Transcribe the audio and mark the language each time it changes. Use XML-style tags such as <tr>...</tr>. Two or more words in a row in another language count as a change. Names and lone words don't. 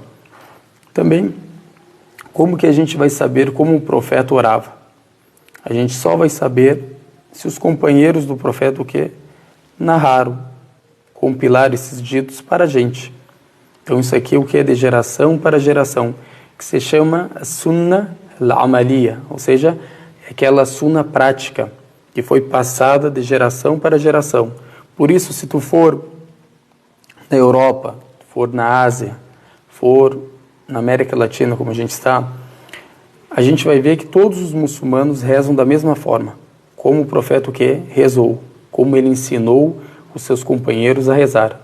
<pt>Também, como que a gente vai saber como o profeta orava? A gente só vai saber se os companheiros do profeta o quê? Narraram, compilaram esses ditos para a gente. Então isso aqui é o que é de geração para geração, que se chama</pt> <ar>السنة العملية,</ar> <pt>ou seja, é aquela sunna prática que foi passada de geração para geração. Por isso, se tu for na Europa, for na Ásia, for na América Latina, como a gente está, a gente vai ver que todos os muçulmanos rezam da mesma forma, como o profeta o que rezou, como ele ensinou os seus companheiros a rezar.</pt>